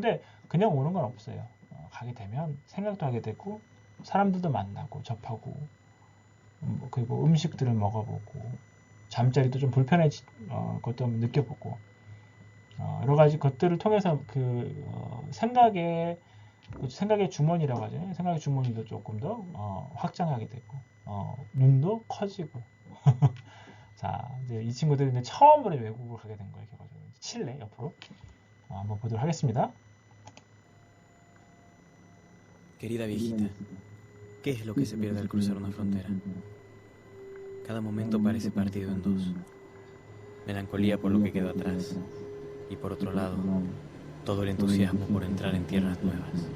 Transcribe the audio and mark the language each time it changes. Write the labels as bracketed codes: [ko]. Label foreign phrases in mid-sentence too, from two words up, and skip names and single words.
[ko] 근데 그냥 오는 건 없어요. 가게 되면 생각도 하게 되고 사람들도 만나고 접하고 그리고 음식들을 먹어보고 잠자리도 좀 불편해진 것도 한번 느껴보고 여러 가지 것들을 통해서 생각의 주머니라고 하죠. 생각의 주머니도 조금 더 확장하게 되고 눈도 커지고 자, 이제 이 친구들이 이제 처음으로 외국을 가게 된 거예요. 결과적으로 칠레 옆으로 한번 보도록 하겠습니다. [es] Querida viejita, ¿qué es lo que se pierde al cruzar una frontera? Cada momento parece partido en dos. Melancolía por lo que quedó atrás. Y por otro lado, todo el entusiasmo por entrar en tierras nuevas.